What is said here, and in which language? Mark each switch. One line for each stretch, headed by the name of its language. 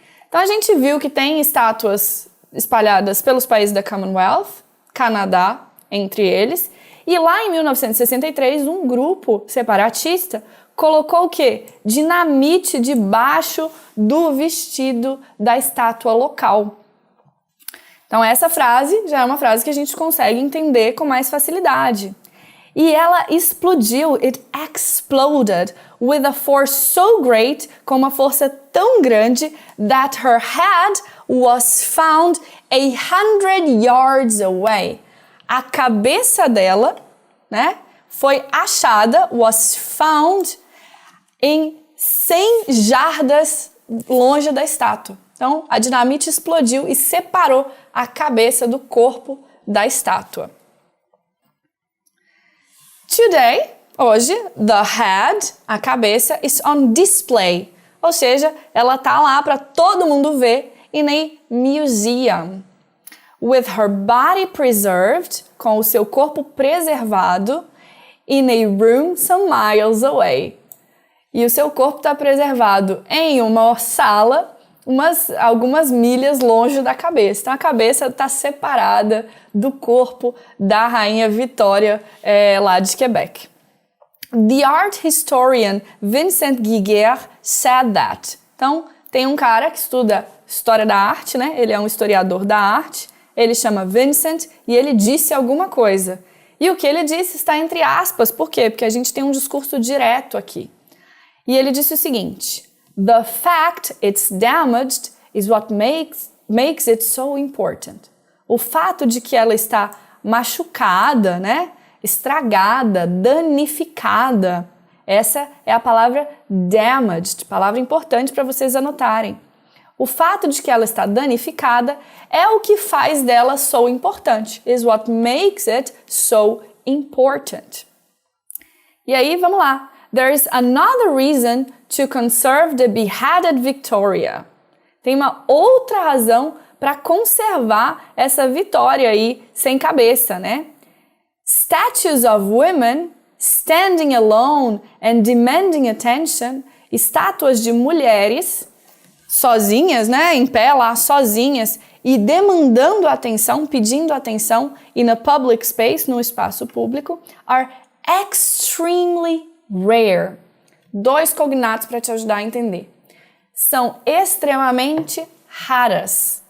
Portuguese: Então a gente viu que tem estátuas espalhadas pelos países da Commonwealth, Canadá entre eles, e lá em 1963 um grupo separatista colocou o quê? Dinamite debaixo do vestido da estátua local. Então essa frase já é uma frase que a gente consegue entender com mais facilidade.
English: E ela explodiu, it exploded with a force so great,
Portuguese: com uma força tão grande,
English: that her head was found 100 yards away.
Portuguese: A cabeça dela, né, foi achada,
English: was found,
Portuguese: em 100 jardas longe da estátua. Então, a dinamite explodiu e separou a cabeça do corpo da estátua.
English: Today, hoje, the head, a cabeça, is on display.
Portuguese: Ou seja, ela tá lá para todo mundo ver
English: in a museum. With her body preserved,
Portuguese: com o seu corpo preservado,
English: in a room some miles away.
Portuguese: E o seu corpo está preservado em uma sala, algumas milhas longe da cabeça. Então a cabeça está separada do corpo da Rainha Vitória lá de Quebec.
English: The art historian Vincent Giguère said that.
Portuguese: Então tem um cara que estuda história da arte, né? Ele é um historiador da arte. Ele chama Vincent e ele disse alguma coisa. E o que ele disse está entre aspas. Por quê? Porque a gente tem um discurso direto aqui. E ele disse o seguinte:
English: the fact it's damaged is what makes it so important.
Portuguese: O fato de que ela está machucada, né? Estragada, danificada. Essa é a palavra damaged, palavra importante para vocês anotarem. O fato de que ela está danificada é o que faz dela so importante.
English: Is what makes it so important.
Portuguese: E aí, vamos lá.
English: There is another reason to conserve the beheaded Victoria.
Portuguese: Tem uma outra razão para conservar essa Vitória aí sem cabeça, né?
English: Statues of women standing alone and demanding attention.
Portuguese: Estátuas de mulheres sozinhas, né? Em pé lá, sozinhas e demandando atenção, pedindo atenção
English: in a public space,
Portuguese: no espaço público,
English: are extremely rare.
Portuguese: 2 cognatos para te ajudar a entender. São extremamente raras.